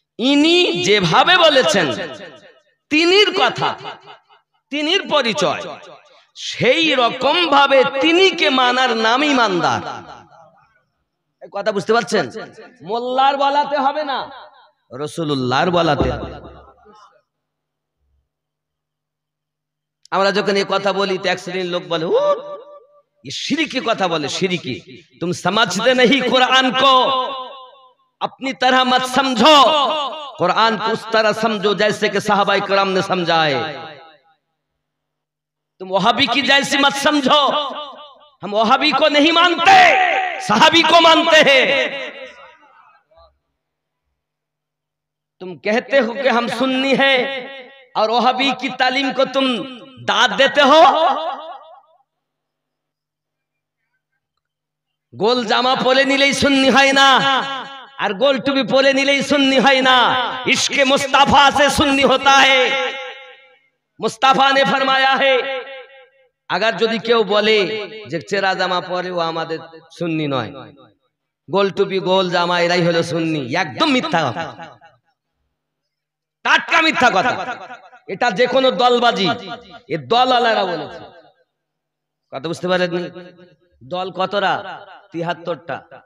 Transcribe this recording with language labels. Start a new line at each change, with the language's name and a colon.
Bangla: ইনি যেভাবে বলেছেন তিনির কথা, তিনির পরিচয়, সেই রকম ভাবে তিনিকে মানার নাম ঈমানদার। কথা বুঝতে পারছেন? মোল্লার বলাতে হবে না, রাসূলুল্লাহর বলাতে হবে। আমরা যখন এই কথা বলি তো এক শ্রেণীর লোক বলে ও
Hindi: ये शिरकी
Bangla: কথা বলে, शिरकी।
Hindi: तुम समझते नहीं कुरान को, अपनी तरह मत समझो, कुरान को उस तरह समझो जैसे कि सहाबाए किराम ने समझाए। तुम वहाबी की जैसी मत समझो, हम वहाबी को नहीं मानते, सहाबी को मानते हैं। तुम कहते हो कि हम सुन्नी हैं और वहाबी की तालीम को तुम दाद देते हो।
Bangla: গোল জামা পরে নিলেই সুন্নি হয় না, আর গোল টুপি পরে নিলেই সুন্নি হয় না।
Hindi: इश्क मुस्तफा से सुन्नी होता है। मुस्तफा ने फरमाया है, अगर
Bangla: যদি কেউ বলে যে চেরা জামা পরে ও আমাদের সুন্নি নয়, গোল টুপি গোল জামা এরাই হলো সুন্নি, একদম মিথ্যা কথা, টাটকা মিথ্যা কথা। এটা যে কোনো দলবাজি, এ দল আলারা বলেছে। কথা বুঝতে পারেননি? দল কতটা? ৭৩টা।